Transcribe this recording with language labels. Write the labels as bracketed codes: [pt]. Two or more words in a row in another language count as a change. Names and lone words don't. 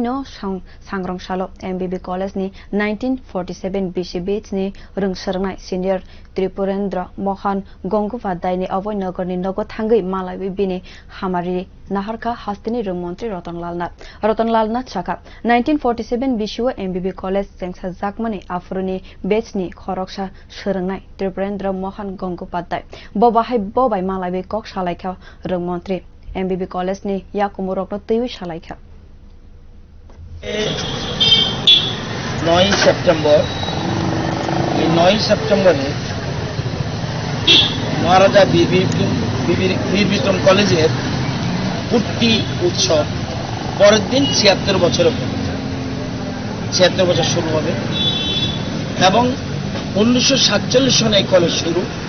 [trp] no songrong salo MBB College ni 1947 bisi batch ni sworwngnai senior Tripurendra Mohan Gangopadhyay ni Abhoynagar ni nogo thangwi Malawi bini hamari naharkha haste ni montri Ratan Lal Nath sakha 1947 bisi o MBB College chengsajakmani aphuru ni batch ni khorok swrwngnai Tripurendra Mohan Gangopadhyay bobai Malawi kok salaikha montri MBB College ni yakumurok no tewi salaikha [bn] 9 সেপ্টেম্বর এই 9 সেপ্টেম্বরে মহারাজা বীর কলেজের পূর্তি উৎসব পরের দিন ৭৬ বছরে ৭৬ বছর শুরু হবে এবং 1947 সনে এই কলেজ শুরু